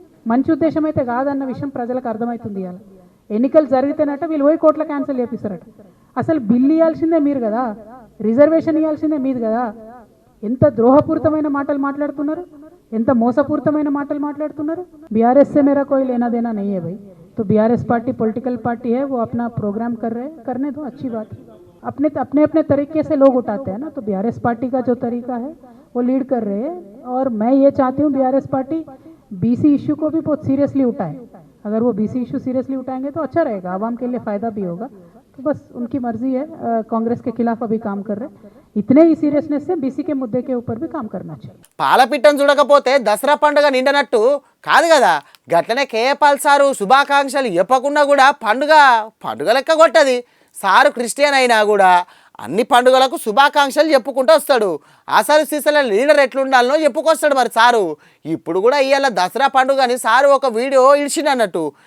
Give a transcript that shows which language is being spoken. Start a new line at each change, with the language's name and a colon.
Telugu: మంచి ఉద్దేశం అయితే కాదన్న విషయం ప్రజలకు అర్థమవుతుంది. ఇవాళ ఎన్నికలు జరిగితేనట వీళ్ళు పోయి కోట్ల క్యాన్సిల్ చేపిస్తారట. అసలు బిల్లు ఇవ్వాల్సిందే మీరు కదా, రిజర్వేషన్ ఇవ్వాల్సిందే మీరు కదా. ఎంత ద్రోహపూరితమైన మాటలు మాట్లాడుతున్నారు, ఎంత మోసపూరితమైన మాటలు మాట్లాడుతున్నారు.
Hindi: बीआरएस से मेरा कोई लेना देना नहीं है भाई, तो बीआरएस पार्टी पॉलिटिकल पार्टी है, वो अपना प्रोग्राम कर रहे हैं, करने दो, अच्छी बात है. अपने अपने तरीके से लोग उठाते हैं ना, तो बीआरएस पार्टी का जो तरीका है वो लीड कर रहे हैं. और मैं ये चाहती हूँ बीआरएस पार्टी बीसी इशू को भी बहुत सीरियसली उठाए. अगर वो बीसी इशू सीरियसली उठाएंगे तो अच्छा रहेगा, आवाम के लिए फ़ायदा भी होगा. तो बस उनकी मर्जी है. कांग्रेस के खिलाफ अभी काम कर रहे हैं. इतने ही सीरियसनेस से बीसी के मुद्दे के ऊपर भी काम करना चाहिए.
Telugu: పాలపిట్టను చూడకపోతే దసరా పండుగ నిండనట్టు కాదు కదా. గట్లనే కేఏపాల్ సారు శుభాకాంక్షలు చెప్పకున్నా కూడా పండుగ లెక్క కొట్టది. సారు క్రిస్టియన్ అయినా కూడా అన్ని పండుగలకు శుభాకాంక్షలు చెప్పుకుంటూ వస్తాడు. ఆసారు సీసాల లీడర్ ఎట్లుండాలనో చెప్పుకొస్తాడు. మరి సారు ఇప్పుడు కూడా ఇవాళ దసరా పండుగని సారు ఒక వీడియో ఇడిచిండన్నట్టు.